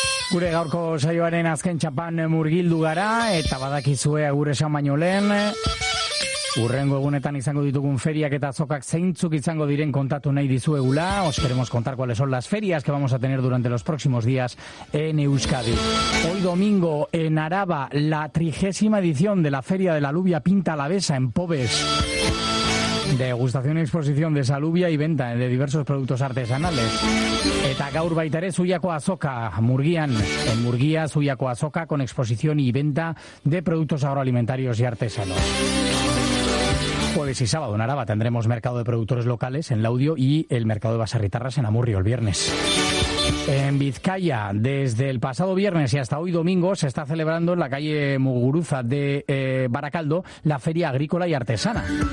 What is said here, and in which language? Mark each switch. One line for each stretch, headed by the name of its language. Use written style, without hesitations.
Basque: Gure gaurko saioaren azken txapan murgildu gara, eta badakizue agur esan baino lehen. Urrengo egunetan izango ditugun feriak eta azokak zeintzuk izango diren kontatu nahi dizuegula.
Spanish: Os queremos contar cuáles son las ferias que vamos a tener durante los próximos días en Euskadi. Hoy domingo en Araba, la 30ª edición de la Feria de la Alubia Pinta Alavesa en Pobes. Degustación y exposición de salubia y venta de diversos productos artesanales.
Basque: Eta gaur baita ere Zuiako Azoka, Murgian.
Spanish: En Murgia, Zuiako Azoka, con exposición y venta de productos agroalimentarios y artesanos. Jueves y sábado en Araba tendremos mercado de productores locales en Laudio y el mercado de Basarritarras en Amurrio el viernes. En Vizcaya, desde el pasado viernes y hasta hoy domingo, se está celebrando en la calle Muguruza de Baracaldo la Feria Agrícola y Artesana.